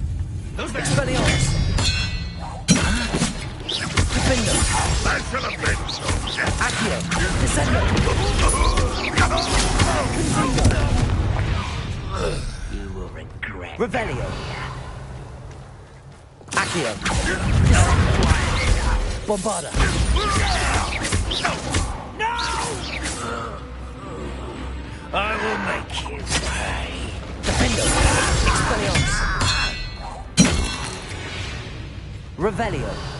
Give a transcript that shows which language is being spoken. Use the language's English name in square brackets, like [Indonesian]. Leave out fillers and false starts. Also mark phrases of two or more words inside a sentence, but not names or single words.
[English] Who's there? Expelliarmus. Defender. That should have been. Accio. Descendo. You will regret. Revelio. Accio. Bombarda. No! I will make you pay. Defendo. Expelliarmus. Revelio.